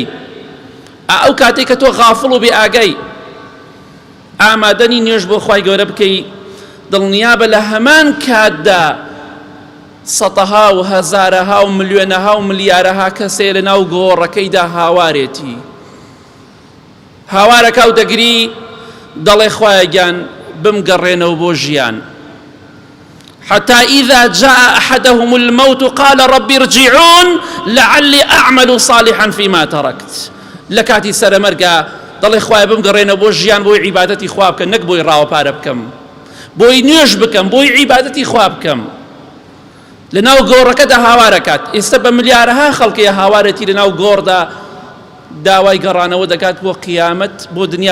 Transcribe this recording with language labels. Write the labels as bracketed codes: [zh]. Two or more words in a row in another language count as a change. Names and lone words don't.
[ckb] ئەو کاتێک کە تۆ غافڵ و بێ ئاگەی ئامادەنی نوێژ بۆ خوای گەورە بکەی، دڵنیابە لە هەمان کاتدا سەتەها و هەزارەها و ملیۆنەها و ملیارەها کەسێ لە ناو گۆڕەکەیدا هاوارێتی. هاوارەکە و دەگری دەڵێ خوایە گیان بمگەڕێنەوە بۆ ژیان. [ar] حتى إذا جاء أحدهم الموت قال ربي ارجعون لعلي أعمل صالحا فيما تركت. [ckb] لكاتي سرمرقا دڵێ خوایە بمگەڕێنەوە بۆ ژیان بۆی عیبادەتی خوا بکەم، نەک بۆی ڕاوەپارە بکەم، بۆی نوێژ بکەم، بۆی عیبادەتی خوا بکەم. لە ناو گۆڕەکەدا هاوارەکات. ئێستا بە ملیارەها خەڵکەیە هاوارەتی لە ناو گۆڕدا داوای گەڕانەوە دەکات بۆ قیامەت، بۆ دنیا.